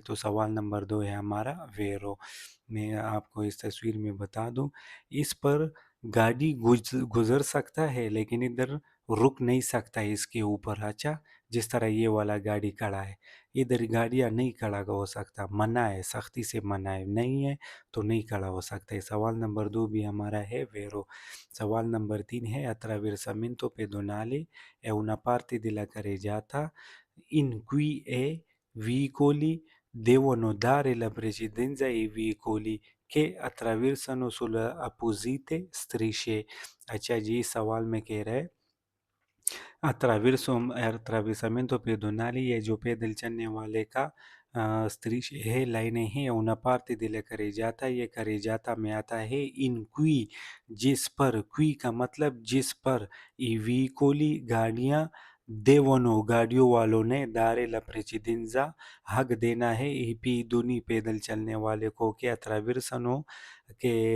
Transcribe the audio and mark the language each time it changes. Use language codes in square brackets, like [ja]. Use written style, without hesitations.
[hi] तो सवाल नंबर 2 है हमारा वेरो। मैं आपको इस तस्वीर में बता दूं, इस पर गाड़ी गुजर सकता है, लेकिन इधर रुक नहीं सकता है इसके ऊपर। अच्छा, जिस तरह ये वाला गाड़ी खड़ा है, इधर गाड़ियाँ नहीं खड़ा हो सकता, मना है, सख्ती से मना है, नहीं है तो नहीं खड़ा हो सकता है। सवाल नंबर 2 भी हमारा है वेरो। सवाल नंबर 3 है [it] attraversamento pedonale è una parte della carreggiata in cui i veicoli devono dare la precedenza ai veicoli che attraversano sulle apposite strisce। [hi] अच्छा जी, सवाल में कह रहा है [it] attraversamento pedonali, [hi] ये जो पैदल चलने वाले का स्त्रीश है, लाइनें हैं, [it] una parte della carreggiata, [hi] ये carreggiata में आता है, [it] in cui [hi] जिस पर, qui का मतलब जिस पर, [it] i veicoli [hi] गाड़ियाँ, devono गाड़ियों वालों ने, [it] dare la precedenza [hi] हक देना है, [it] i pedoni [hi] पैदल चलने वाले को, कि attraversano के